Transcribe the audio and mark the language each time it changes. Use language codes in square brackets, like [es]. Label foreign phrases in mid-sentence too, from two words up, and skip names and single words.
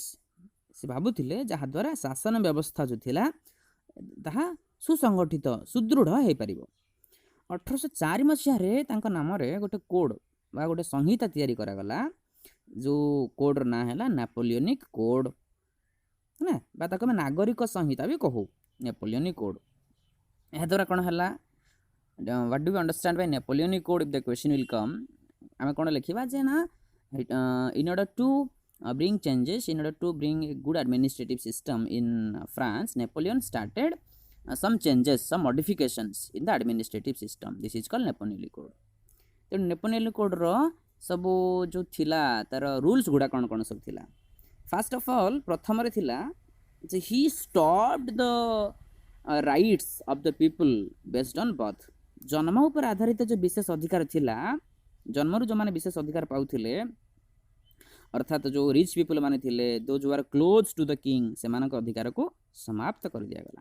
[or] ସେ ଭାବୁଥିଲେ ଯାହାଦ୍ୱାରା ଶାସନ ବ୍ୟବସ୍ଥା ଯେଉଁ ଥିଲା, ତାହା ସୁସଂଗଠିତ, ସୁଦୃଢ଼ ହୋଇପାରିବ। 1804 ମସିହାରେ ତାଙ୍କ ନାମରେ ଗୋଟେ କୋଡ଼୍ ବା ଗୋଟେ ସଂହିତା ତିଆରି କରାଗଲା, ଯେଉଁ କୋଡ଼୍ର ନାଁ ହେଲା ନେପୋଲିଅନିକ୍ କୋଡ଼୍, ନା, ବା ତାକୁ ଆମେ ନାଗରିକ ସଂହିତା ବି କହୁ, ନେପୋଲିଅନିକ୍ କୋଡ଼୍। ଏହାଦ୍ୱାରା କ'ଣ ହେଲା, [en] what do you understand by Napoleonic code if the question will come, [or] ଆମେ କ'ଣ ଲେଖିବା ଯେ ନା, [en] In order to bring changes, in order to bring a good administrative system in France, Napoleon started some changes, some modifications in the administrative system. This is called Napoleonic Code. [or] ତେଣୁ ନେପୋଲିଅନ୍ କୋଡ଼୍ର ସବୁ ଯେଉଁ ଥିଲା ତା'ର ରୁଲ୍ସ ଗୁଡ଼ା କ'ଣ କ'ଣ ସବୁ ଥିଲା। [en] first of all [or] ପ୍ରଥମରେ ଥିଲା ଯେ [en] he stopped the rights of the people based on birth. [or] ଜନ୍ମ ଉପରେ ଆଧାରିତ ଯେଉଁ ବିଶେଷ ଅଧିକାର ଥିଲା, ଜନ୍ମରୁ ଯେଉଁମାନେ ବିଶେଷ ଅଧିକାର ପାଉଥିଲେ, ଅର୍ଥାତ୍ ଯେଉଁ [en] rich people [or] ମାନେ ଥିଲେ, [en] those who are close to the king, [or] ସେମାନଙ୍କ ଅଧିକାରକୁ ସମାପ୍ତ କରିଦିଆଗଲା।